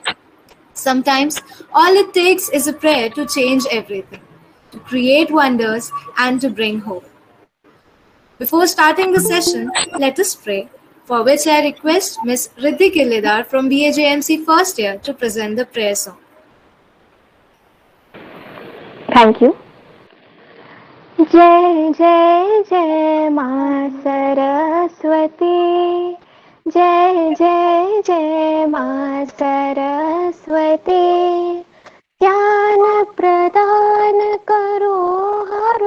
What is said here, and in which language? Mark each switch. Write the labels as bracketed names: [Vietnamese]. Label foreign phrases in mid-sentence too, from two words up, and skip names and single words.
[English] Sometimes all it takes is a prayer to change everything, to create wonders and to bring hope. Before starting the session, let us pray, for which I request Ms. Riddhi Killedar from BAJMC first year to present the prayer song. Thank you. [Hindi] जय जय जय माँ सरस्वती, जय जय जय माँ सरस्वती, ज्ञान प्रदान करो हरो